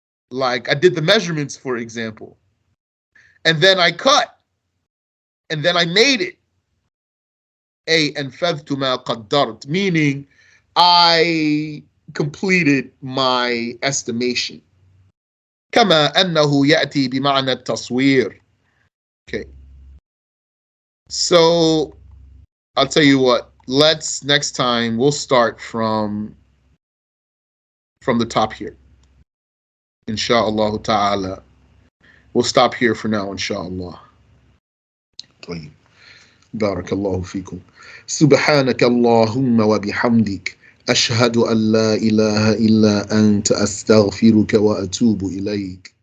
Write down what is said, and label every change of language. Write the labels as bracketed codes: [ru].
[en] Like I did the measurements, for example, and then I cut, and then I made it. [ar] أنفذت ما قدرت, [en] meaning I completed my estimation. [ar] كما أنه يأتي بمعنى التصوير. [en] Okay. So I'll tell you what. Next time we'll start from the top here. Insha'Allah ta'ala. We'll stop here for now, insha'Allah. [ar] طيب. بارك الله فيكم. سبحانك اللهم وبحمدك أشهد أن لا إله إلا أنت أستغفرك وأتوب إليك.